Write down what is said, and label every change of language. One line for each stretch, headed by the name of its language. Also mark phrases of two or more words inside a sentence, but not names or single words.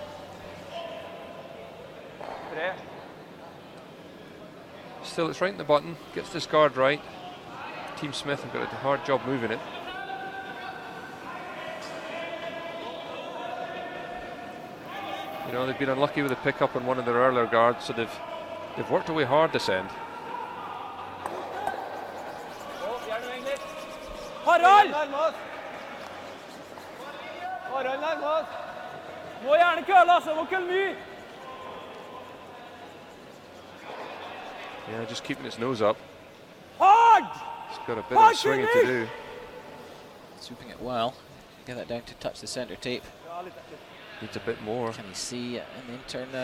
English: Still, it's right in the button. Gets this guard right. Team Smith have got a hard job moving it. You know, they've been unlucky with a pick-up on one of their earlier guards, so they've worked away hard this end. Harald!
Norwegian: Harald nærmest. Må gjerne køle, altså. Må køle mye.
English: Yeah, just keeping its nose up. Hard! It's got a bit of swinging to do. Swooping it well. Get that down to touch the centre tape. Needs a bit more. Can he see an intern now?